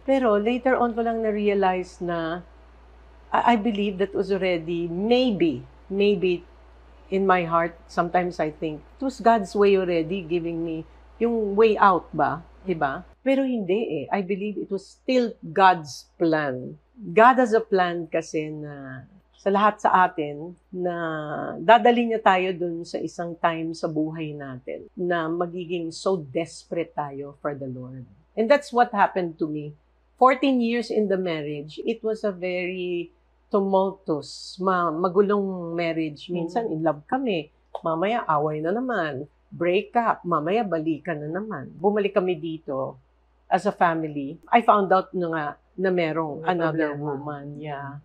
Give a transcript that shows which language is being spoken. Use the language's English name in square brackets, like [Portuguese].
[English] Pero later on [Filipino] ko lang na-realize na [English] I believe that was already, maybe in my heart, sometimes I think, it was God's way already giving me yung way out ba, diba? [Filipino] Pero hindi [English] I believe it was still God's plan. God has a plan [Filipino] kasi na sa lahat sa atin na dadali niya tayo dun sa isang time sa buhay natin na magiging so desperate tayo for the Lord. [English] And that's what happened to me. 14 years in the marriage, it was a very tumultuous, magulong marriage. [Filipino] Minsan in love kami, mamaya away na naman, break up, mamaya balikan na naman. Bumalik kami dito [English] as a family. I found out na merong another woman. Yeah.